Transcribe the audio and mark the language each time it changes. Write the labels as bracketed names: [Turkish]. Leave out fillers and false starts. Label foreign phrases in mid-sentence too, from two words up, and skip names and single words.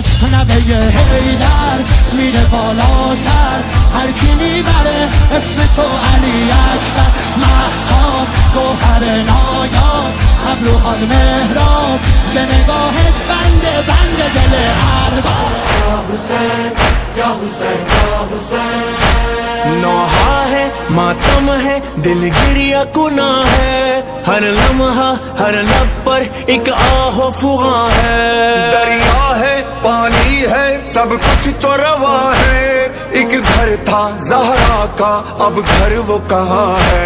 [Persian] نبه حیدر میره بالاتر هر کی میبره اسم تو علی اکبر مهتاب گوهر نایاب ابروحال مهراب به نگاهش بنده دل ارباب یا حسین یا حسین یا حسین [Urdu] نوحہ ہے ماتم ہے دل گریہ کناں ہے ہر لمحہ ہر لب پر ایک آہ و فغاں ہے دریا ہے پانی ہے سب کچھ تو رواں ہے ایک گھر تھا زہرا کا اب گھر وہ کہاں ہے